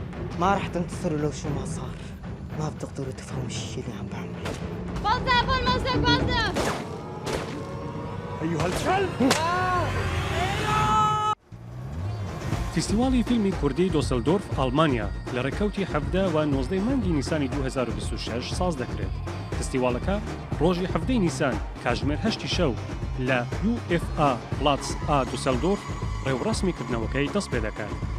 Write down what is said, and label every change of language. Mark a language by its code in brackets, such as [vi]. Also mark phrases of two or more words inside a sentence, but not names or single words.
[ar] ما راح تنتصروا لو شو ما صار. ما بتقدروا تفهموا الشيء اللي عم بعمله. وظف المسك وظف! أيها الكلب! [ckb] فیستیوالی فیلمی کوردی دۆسلدۆرف ئەڵمانیا لە ڕێکەوتی 17 و 19 مانگی نیسانی 2026 ساز دەکرێت. فستیواڵەکە ڕۆژی 17 نیسان کاتژمێر 8 شەو لە UFA پلاتس ئا دوسەلدۆرف ڕێوەڕەسمیکردنەوەکەی دەست پێ دەکات.